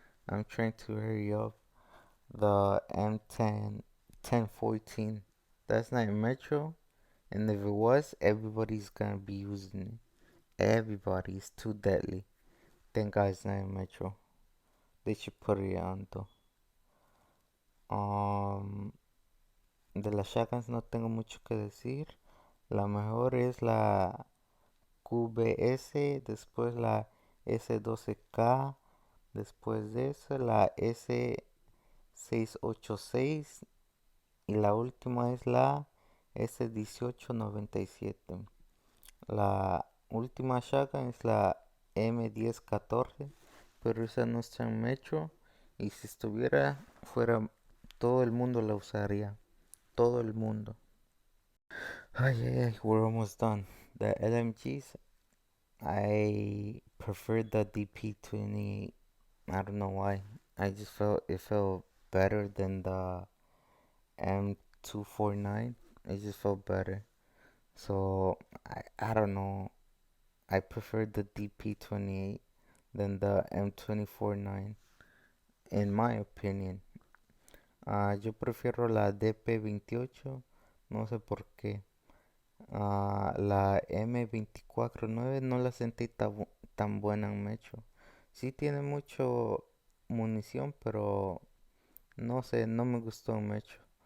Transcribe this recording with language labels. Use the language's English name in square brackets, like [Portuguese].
[English] I'm trying to hurry up. The M10, 1014. That's not Metro. And if it was, everybody's gonna be using it. Everybody's too deadly. Thank God it's not in Metro. They should put it on though. [Spanish] Um, de las shotguns no tengo mucho que decir. La mejor es la QBS, después la S12K, después de eso la S686 y la última es la S1897. La última shotgun es la M1014, pero esa no está en Metro y si estuviera fuera todo el mundo la usaría, todo el mundo. [English] Ay, ay, ay, we're almost done. The LMGs, I prefer the DP20. I don't know why. I just felt it felt better than the M249. It just felt better. So I don't know. I prefer the DP28 than the M249 in my opinion. [Spanish] Yo prefiero la DP28, no sé por qué. La M249 no la sentí tan buena en Mecho. Sí tiene mucho munición, pero no sé, no me gustó en Mecho.